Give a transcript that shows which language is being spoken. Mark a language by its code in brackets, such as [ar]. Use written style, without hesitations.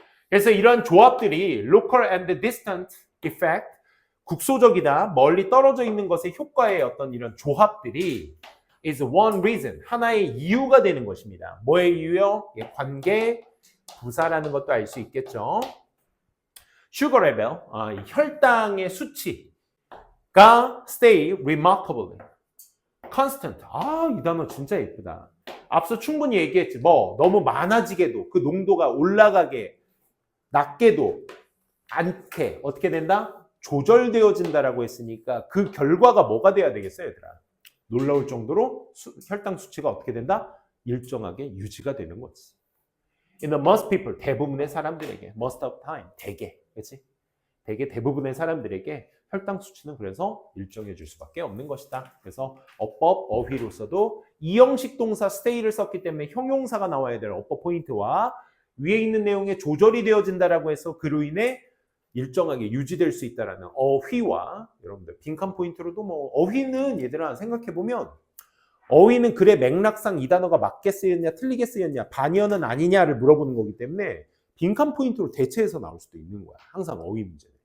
[ko] 그래서 이러한 조합들이 [en] local and distant effect, [ko] 국소적이다, 멀리 떨어져 있는 것의 효과의 어떤 이런 조합들이 [en] is one reason, [ko] 하나의 이유가 되는 것입니다. 뭐의 이유요? 관계 부사라는 것도 알 수 있겠죠. [en] sugar level, [ko] 혈당의 수치가 [en] stay remarkably constant. [ko] 이 단어 진짜 예쁘다. 앞서 충분히 얘기했지. 너무 많아지게도, 그 농도가 올라가게, 낮게도 않게 어떻게 된다? 조절되어진다라고 했으니까 그 결과가 뭐가 돼야 되겠어요, 얘들아? 놀라울 정도로 혈당 수치가 어떻게 된다? 일정하게 유지가 되는 거지. [en] In the most people, [ko] 대부분의 사람들에게, [en] most of time, [ko] 그렇지? 대부분의 사람들에게 혈당 수치는 그래서 일정해질 수밖에 없는 것이다. 그래서 어법, 어휘로서도 이형식 동사 stay를 썼기 때문에 형용사가 나와야 될 어법 포인트와 위에 있는 내용에 조절이 되어진다라고 해서 그로 인해 일정하게 유지될 수 있다라는 어휘와, 여러분들 빈칸 포인트로도 어휘는 얘들아 생각해보면 어휘는 글의 맥락상 이 단어가 맞게 쓰였냐 틀리게 쓰였냐 반의어는 아니냐를 물어보는 거기 때문에 빈칸 포인트로 대체해서 나올 수도 있는 거야. 항상 어휘 문제는.